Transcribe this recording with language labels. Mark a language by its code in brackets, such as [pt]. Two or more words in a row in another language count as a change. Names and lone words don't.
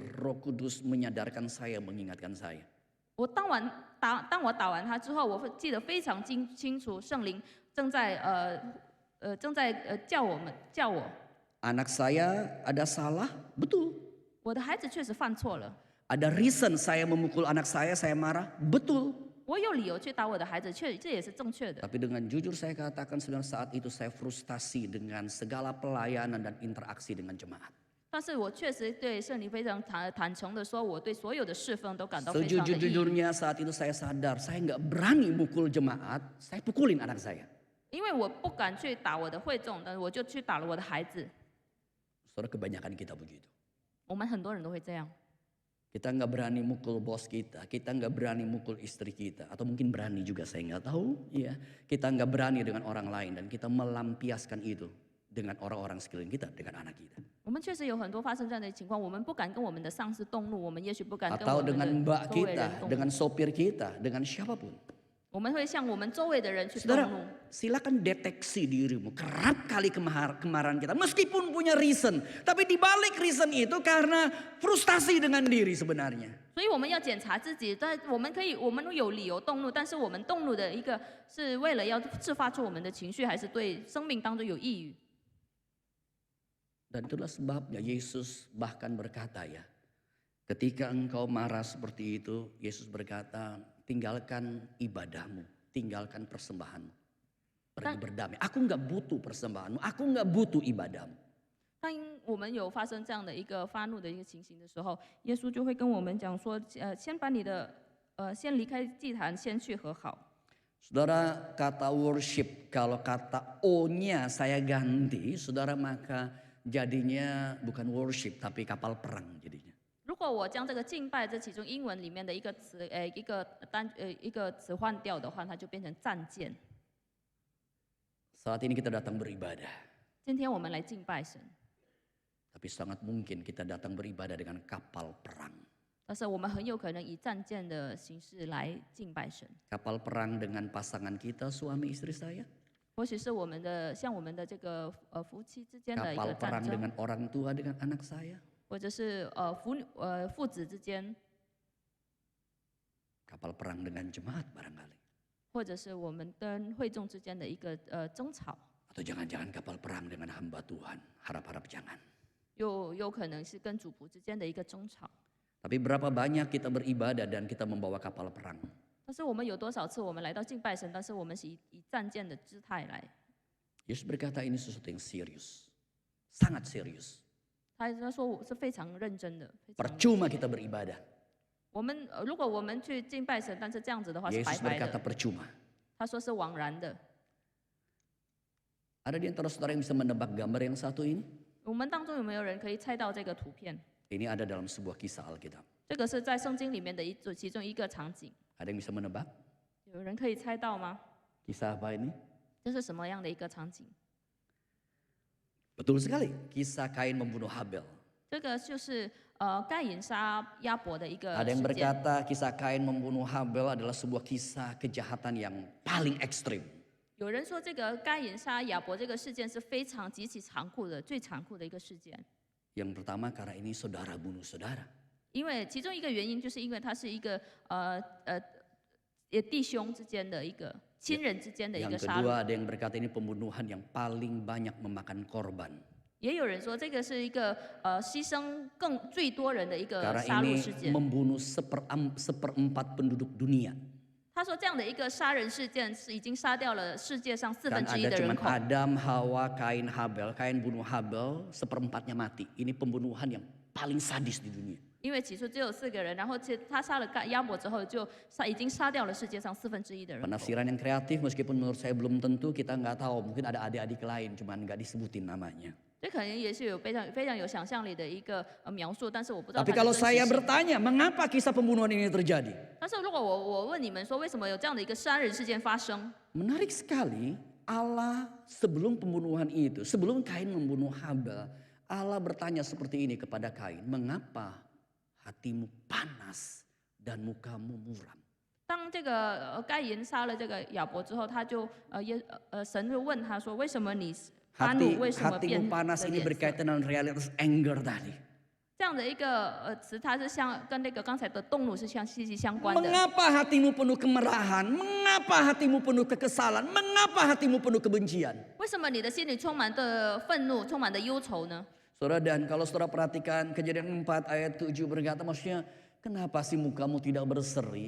[id] Roh Kudus menyadarkan saya, mengingatkan saya. [zh] 我当我打完他之后，我记得非常清楚，圣灵正在叫我。 [id] Anak saya ada salah, betul. [zh] 我的孩子确实犯错了， [id] Ada reason saya memukul anak saya marah, betul. [zh] 我有理由去打我的孩子，这也是正确的。 [id] Tapi dengan jujur saya katakan sebenarnya saat itu saya frustasi dengan segala pelayanan dan interaksi dengan jemaat. [zh] 但是我确实对圣灵非常坦诚的说，我对所有的侍奉都感到非常的抑郁。 [id] Sejujur-jujurnya saat itu saya sadar saya nggak berani mukul jemaat, saya pukulin anak saya. [zh] 因为我不敢去打我的会众，但是我就去打了我的孩子。 [id] Saudara, kebanyakan kita begitu. [zh] 我们很多人都会这样。 [id] Kita nggak berani mukul bos kita nggak berani mukul istri kita, atau mungkin berani juga saya nggak tahu. Ya, kita nggak berani dengan orang lain dan kita melampiaskan itu dengan orang-orang sekeliling kita, dengan anak kita. [zh] 我们确实有很多发生这样的情况，我们不敢跟我们的上司动怒，我们也许不敢跟 [id] Atau [zh] 我们 [id] dengan [zh] 的 [id] mbak [zh] 周围 [id] kita, [zh] 人动怒， [id] dengan sopir kita, dengan siapapun. [zh] 我们会向我们周围的人去动 [id] Saudara, [zh] 怒。 [id] silakan deteksi dirimu. Kerap kali kemarahan kita, meskipun punya reason, tapi di balik reason itu karena frustasi dengan diri sebenarnya. [zh] 所以我们要检查自己，但我们有理由动怒，但是我们动怒的一个是为了要释发出我们的情绪，还是对生命当中有抑郁？ [id] Dan itulah sebabnya Yesus bahkan berkata ya, ketika engkau marah seperti itu, Yesus berkata, tinggalkan ibadahmu, tinggalkan persembahanmu. Pergi berdamai. Aku nggak butuh persembahanmu, aku nggak butuh ibadahmu. [zh] 当我们有发生这样的一个发怒的一个情形的时候，耶稣就会跟我们讲说，先把你的先离开祭坛，先去和好。 [id] Saudara, kata worship, kalau kata O-nya saya ganti, saudara, maka jadinya bukan worship tapi kapal perang jadinya. [zh] 如果我将这个敬拜这其中英文里面的一个词，一个词换掉的话，它就变成战舰。 [id] Saat ini kita datang beribadah, [zh] 今天我们来敬拜神， [id] tapi sangat mungkin kita datang beribadah dengan kapal perang. [zh] 但是我们很有可能以战舰的形式来敬拜神， [id] Kapal perang dengan pasangan kita, suami istri saya. [zh] 或许是我们的像我们的这个夫妻之间的一 [id] Kapal [zh] 个战 [id] perang [zh] 争， [id] dengan orang tua, dengan anak saya. [zh] 或者是父子之间， [id] Kapal perang dengan jemaat barangkali. [zh] 或者是我们跟会众之间的一个争吵， [id] Atau jangan-jangan kapal perang dengan hamba Tuhan. Harap-harap jangan. [zh] 又有可能是跟主仆之间的一个争吵。 [id] Tapi berapa banyak kita beribadah dan kita membawa kapal perang. [zh] 但是我们有多少次我们来到敬拜神，但是我们是以战舰的姿态来。 [id] Yesus berkata ini sesuatu yang serius. Sangat serius. [zh] 他说我是非常认真的，非常 [id] Percuma kita beribadah. [zh] 我们如果我们去敬拜神，但是这样子的话是白 [id] Yesus [zh] 白 [id] berkata [zh] 的。 [id] percuma. [zh] 他说是枉然的。 [id] Ada di antara saudara yang bisa menebak gambar yang satu ini? [zh] 我们当中有没有人可以猜到这个图片？ [id] Ini ada dalam sebuah kisah Alkitab. [zh] 这个是在圣经里面的其中一个场景， [id] Ada yang bisa menebak? [zh] 有人可以猜到吗？ [id] Kisah apa ini? [zh] 这是什么样的一个场景？ [id] Betul sekali. Kisah Kain membunuh Habel. [zh] 这个就是该隐杀亚伯的一个 [id] Ada yang [zh] 事件。 [id] berkata kisah Kain membunuh Habel adalah sebuah kisah kejahatan yang paling ekstrim. [zh] 有人说这个该隐杀亚伯这个事件是非常极其残酷的，最残酷的一个事件。 [id] Yang pertama karena ini saudara bunuh saudara. [zh] 因为其中一个原因就是因为它是一个弟兄之间的一个亲人之间的一个 [id] Yang [zh] 杀戮。 [id] kedua ada yang berkata ini pembunuhan yang paling banyak memakan korban. [zh] 也有人说这个是一个牺牲最多人的一个 [id] Karena [zh] 杀戮 [id] ini [zh] 事件。 [id] membunuh seperempat penduduk dunia. [zh] 他说这样的一个杀人事件是已经杀掉了世界上 [id] Dan [zh] 1/4 [id] ada [zh] 的人 [id] cuman [zh] 口。 [id] Adam, Hawa, Kain, Habel. Kain bunuh Habel, seperempatnya mati. Ini pembunuhan yang paling sadis di dunia. [zh] 因为起初只有4个人，然后他杀了亚伯之后，已经杀掉了世界上1/4的人口。 [id] Penafsiran yang kreatif meskipun menurut saya belum tentu, kita nggak tahu. Mungkin ada adik-adik lain, cuman nggak disebutin namanya. [zh] 这可能也是有非常有想象力的一个描述，但是我不知道它 [id] Tapi [zh] 的 [id] kalau [zh] 真实 [id] saya [zh] 性。 [id] bertanya, mengapa kisah pembunuhan ini terjadi? [zh] 但是如果我问你们说，为什么有这样的一个杀人事件发生？ [id] Menarik sekali, Allah sebelum pembunuhan itu, sebelum Kain membunuh Habel, Allah bertanya seperti ini kepada Kain, mengapa hatimu panas dan mukamu muram? [zh] 当这个该隐杀了这个亚伯之后，神就问他说：“为什么你发怒？为什么变 [id] Hatimu [zh] 了 [id] panas ini [zh] 脸色？” [id] berkaitan dengan realitas anger tadi. [zh] 这样的一个词，它是跟那个刚才的动怒是息息相关的。 [id] Mengapa hatimu penuh kemarahan? Mengapa hatimu penuh kekesalan? Mengapa hatimu penuh kebencian? [zh] 为什么你的心里充满的愤怒，充满的忧愁呢？ [id] Saudara, dan kalau saudara perhatikan Kejadian 4 ayat 7 berkata, maksudnya kenapa sih mukamu tidak berseri?